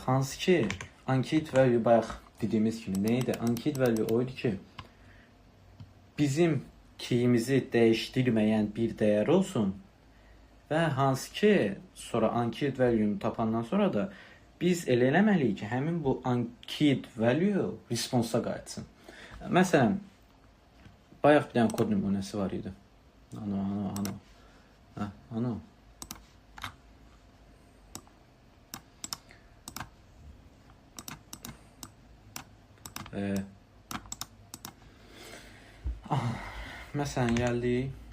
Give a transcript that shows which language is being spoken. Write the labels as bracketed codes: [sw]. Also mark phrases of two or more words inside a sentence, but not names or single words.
[az] Hansı ki, [en] unkeyed value [az] bayaq dediyimiz kimi nə idi? [en] Unkeyed value [az] o idi ki, bizim keyimizi dəyişdirməyən bir dəyər olsun və hansı ki, sonra [en] unkeyed value- [az] nu tapandan sonra da biz elə eləməliyik ki, həmin bu [en] unkeyed value [az] response-a qayıtsın. Məsələn, bayaq bir dənə kod nümunəsi var idi. Ano. Məsələn, gəldik.